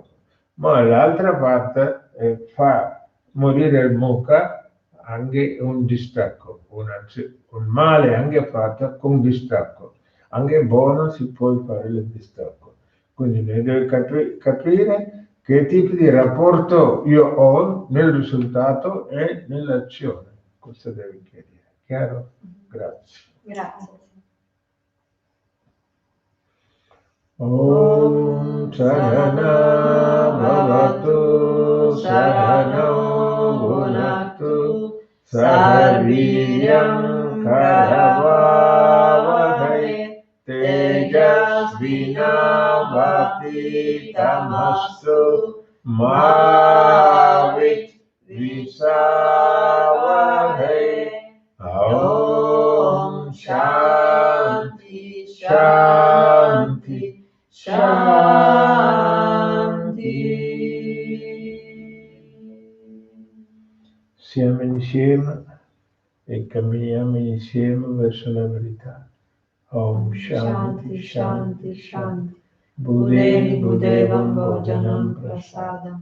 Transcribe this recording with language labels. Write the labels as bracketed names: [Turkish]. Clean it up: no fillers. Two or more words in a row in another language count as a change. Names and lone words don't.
[Italian] Ma l'altra parte fa morire il mucca, anche un distacco, un male anche fatto con distacco, anche buono si può fare il distacco. Quindi ne deve capire che tipo di rapporto io ho nel risultato e nell'azione. Questo deve chiarire. Chiaro? Grazie. Grazie. [Sanskrit] Om Sahana Bhavatu Sahano Bhunaktu Sah Viryam Karavavahai Tejasvinavaditamastu Ma Visavahai. Om Shanti Shanti Shanti. [Italian] Siamo insieme e camminiamo insieme verso la verità. [Sanskrit] Om Shanti Shanti Shanti. Buddheni Buddhevam Bhojanam Prasadam.